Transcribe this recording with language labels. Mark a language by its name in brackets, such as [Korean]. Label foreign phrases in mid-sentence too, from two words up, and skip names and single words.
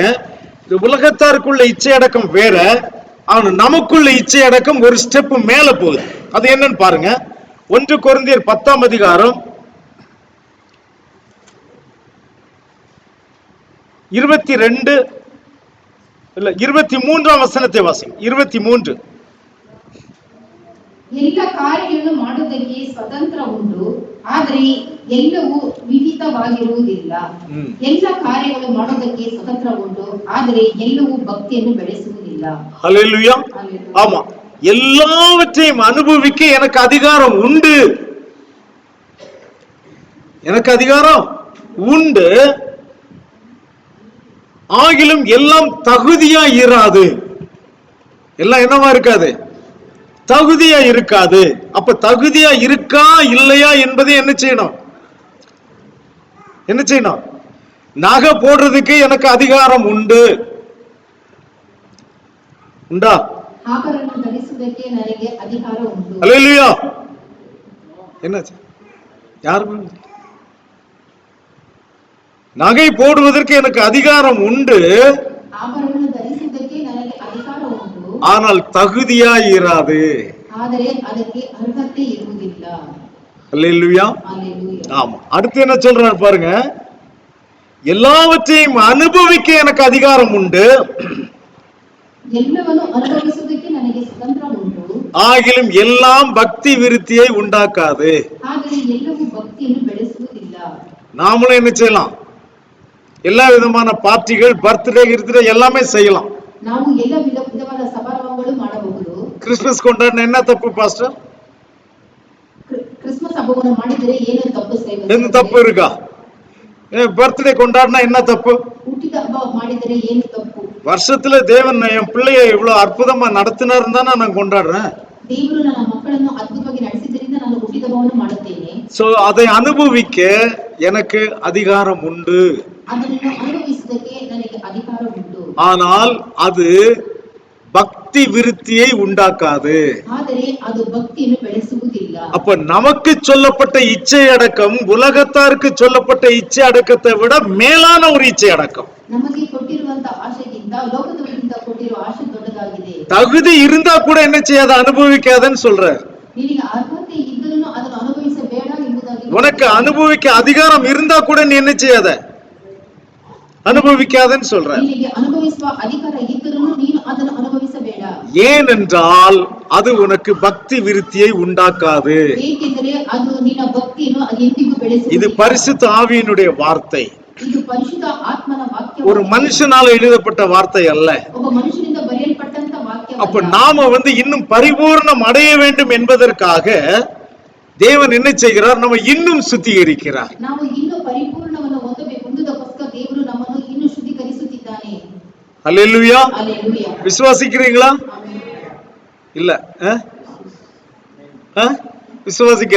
[Tamil] இந்த உலகத்தாருக்குள்ள இச்சை அடக்கம் வேற, ஆனா நமக்குள்ள இச்சை அடக்கம் ஒரு ஸ்டெப் மேல போகுது. அது என்னன்னு பாருங்க. ஒன்று கொரிந்தியர் 10ஆம் அதிகாரம் 23ஆம் வசனத்தை வாசிங்க. 23. [Kannada] ಎಲ್ಲ ಕಾರ್ಯಗಳನ್ನು ಮಾಡುವುದಕ್ಕೆ ಸ್ವತಂತ್ರ ಉಂಟು, ಆದರೆ ಎಲ್ಲವೂ ವಿಹಿತವಾಗಿರುವುದಿಲ್ಲ. ಎಲ್ಲ ಕಾರ್ಯಗಳು ಮಾಡುವುದಕ್ಕೆ ಸ್ವತಂತ್ರ ಉಂಟು, ಆದರೆ ಎಲ್ಲವೂ ಭಕ್ತಿಯನ್ನು ಬೆಳೆಸುವುದಿಲ್ಲ. [Tamil] ஹல்லேலூயா. ஆமா, எல்லாவற்றையும் அனுபவிக்க எனக்கு அதிகாரம் உண்டு. எனக்கு அதிகாரம் உண்டு, ஆகிலும் எல்லாம் தகுதியா இராது. எல்லாம் என்னவா இருக்காது? தகுதியா இருக்காது. அப்ப தகுதியா இருக்கா இல்லையா என்பதை என்ன செய்யணும்? என்ன செய்யணும்? நகை போடுறதுக்கு எனக்கு அதிகாரம் உண்டு. உண்டா? [Kannada] ಆಭರಣ ಧರಿಸುವುದಕ್ಕೆ ನನಗೆ ಅಧಿಕಾರ ಉಂಟು. [Tamil] அல்லேலூயா. என்னாச்சு? யாரு? நகை போடுவதற்கு எனக்கு அதிகாரம் உண்டு, [Kannada] ಆಭರಣ ಧರಿಸುವುದಕ್ಕೆ ನನಗೆ ಅಧಿಕಾರ ಉಂಟು, [Tamil] ஆனால் தகுதியா இராது. [Kannada] ಆದರೆ ಅದಕ್ಕೆ ಅರ್ಹತೆ ಇರುವುದಿಲ್ಲ. [Tamil] அல்லேலூயா. அல்லேலூயா. ஆமா, அடுத்து என்ன சொல்றாரு பாருங்க. எல்லாவற்றையும் அனுபவிக்க எனக்கு அதிகாரம் உண்டு, [Kannada] ಎಲ್ಲವನ್ನು ಅನುಭವಿಸುವುದಕ್ಕೆ ನನಗೆ ಸ್ವತಂತ್ರ ಉಂಟು, [Tamil] ஆகிலும் எல்லாம் பக்தி விருத்தியை உண்டாக்காது. [Kannada] ಆದರೆ ಎಲ್ಲವೂ ಭಕ್ತಿಯನ್ನು ಬೆಳೆಸುವುದಿಲ್ಲ. [Tamil] நாமளும் என்ன செய்யலாம்? எல்லா விதமான பார்ட்டிகள், பர்த்டே கிருத்திடே எல்லாமே செய்யலாம். [Kannada] ನಾವು ಎಲ್ಲ ವಿಧವಾದ ಸಮಾರಂಭಗಳು ಮಾಡಬಹುದು. [Tamil] கிறிஸ்துமஸ் கொண்டாடின என்ன தப்பு பாஸ்டர்? [Kannada] ಕ್ರಿಸ್ಮಸ್ ಹಬ್ಬವನ್ನು ಮಾಡಿದರೆ ಏನು ತಪ್ಪು? [Tamil] என்ன தப்பு இருக்கா? பர்த்டே கொண்டாடினா என்ன தப்பு? [Kannada] ಹುಟ್ಟಿದ ಹಬ್ಬ ಮಾಡಿದರೆ ಏನು ತಪ್ಪು? [Tamil] வருஷத்துல தேவன் என் பிள்ளைய இவ்வளவு அற்புதமா நடத்தினாருன்னு தானே நான் கொண்டாடுறேன். [Kannada] ದೇವರು ನನ್ನ ಮಕ್ಕಳನ್ನು ಅದ್ಭುತವಾಗಿ ನಡೆಸಿದ್ದರಿಂದ ನಾನು ಹುಟ್ಟಿದವನು ಮಾಡುತ್ತೇನೆ. [Tamil] சோ அதை அனுபவிக்க எனக்கு அதிகாரம் உண்டு. [Kannada] ಅದನ್ನು ಅನುಭವಿಸುವುದಕ್ಕೆ ನನಗೆ ಅಧಿಕಾರ ಉಂಟು. [Tamil] ஆனால் அது பக்தி விருத்தியை உண்டாக்காது. [Kannada] ಆದರೆ ಅದು ಭಕ್ತಿಯನ್ನು ಬೆಳೆಸುವುದಿಲ್ಲ. [Tamil] அப்ப நமக்கு சொல்லப்பட்ட இச்சை அடக்கம் உலகத்தாருக்கு சொல்லப்பட்ட இச்சை அடக்கத்தை விட மேலான ஒரு இச்சை அடக்கம். [Kannada] ನಮಗೆ ಕೊಟ್ಟಿರುವಂತ ಆಶೆಗಿಂತ ಲೋಕದವರಿಂದ ಕೊಟ್ಟಿರುವ ಆಶೆ ದೊಡ್ಡದಾಗಿದೆ. [Tamil] தகுதி இருந்தா கூட என்ன செய்யாத அனுபவிக்காதன்னு சொல்றார். [Kannada] ನಿನಗೆ ಅರ್ಹತೆ ಇದ್ದರೂ ಅದನ್ನು ಅನುಭವಿಸಬೇಡ ಎಂಬುದಾಗಿ. [Tamil] உனக்கு அனுபவிக்க அதிகாரம் இருந்தா கூட நீ என்ன செய்யாத அனுபவிக்காதன்னு சொல்ற. [Kannada] ನಿನಗೆ ಅನುಭವಿಸುವ ಅಧಿಕಾರ ಇದ್ದರೂ ನೀನು ಅದನ್ನು ಅನುಭವಿಸಬೇಡ. [Tamil] ஏனென்றால் அது உனக்கு பக்தி விருத்தியை உண்டாக்காது. [Kannada] ಏಕೆಂದರೆ ಅದು ನಿನ್ನ ಭಕ್ತಿಯನ್ನು ಎಂದಿಗೂ ಬೆಳೆಸುವುದಿಲ್ಲ. [Tamil] இது பரிசுத்த ஆவியினுடைய வார்த்தை. [Kannada] ಇದು ಪರಿಶುದ್ಧ ಆತ್ಮನ ವಾಕ್ಯ. [Tamil] ஒரு மனுஷனால எழுதப்பட்ட வார்த்தை அல்ல. [Kannada] ಒಬ್ಬ ಮನುಷ್ಯನಿಂದ ಬರೆಯಲ್ಪಟ್ಟಂತ ವಾಕ್ಯ. [Tamil] அப்ப நாம இன்னும் பரிபூர்ணம் அடைய வேண்டும் என்பதற்காக தேவன் என்ன செய்கிறார்? நம்ம இன்னும் சுத்திகரிக்கிறார். [Kannada] ನಾವು ಇನ್ನೂ ಪರಿಪೂರ್ಣವನ್ನು ಹೊಂದುವುದಕ್ಕೋಸ್ಕರ ದೇವರು ನಮ್ಮನ್ನು ಇನ್ನೂ ಶುದ್ಧೀಕರಿಸುತ್ತಿದ್ದಾನೆ. [Tamil] அல்லேலூயா. அல்லேலೂಯಾ. விசுவாசிக்கிறீங்களா? இல்ல விசுவாசிக்கல.